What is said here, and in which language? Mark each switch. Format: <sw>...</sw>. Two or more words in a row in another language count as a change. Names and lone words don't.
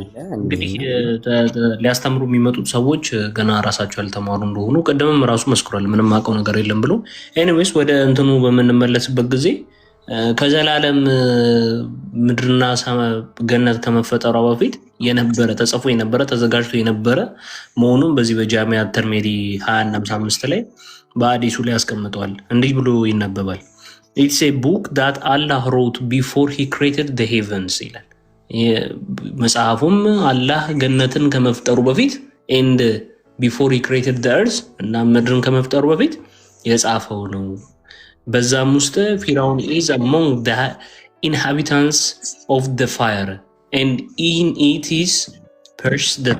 <am>እንግዲህ ሊያስተምሩ የሚመጡት ሰዎች ገና ራሳቸው ያልተማሩ እንደሆኑ ቀደምም ራሱ መስክሯል። ምንም አውቀው ነገር የለም ብሎ። ኤኒዌይስ ወደ እንትኑ በምንመለስበት ጊዜ ከዘላለም ምድርና ገነት ከመፈጠሯ በፊት የነበረ ተጽፎ የነበረ ተዘጋጅቶ የነበረ መሆኑን በዚህ በጃሚዓ ተርሚዚ 2155 ላይ በአዲሱ ላይ ያስቀምጠዋል። እንዲህ ብሎ ይነበባል።</am> <en>It's a book that Allah wrote before he created the heavens</en> <am>ይላል። መጽሐፉም አላህ ገነትን ከመፍጠሩ በፊት</am> <en>and before he created the earth</en> <am>እና ምድርን ከመፍጠሩ በፊት የጻፈው ነው። በዛም ውስጥ ፊራውን</am> <en>is among the inhabitants of the fire and in it is perched</en>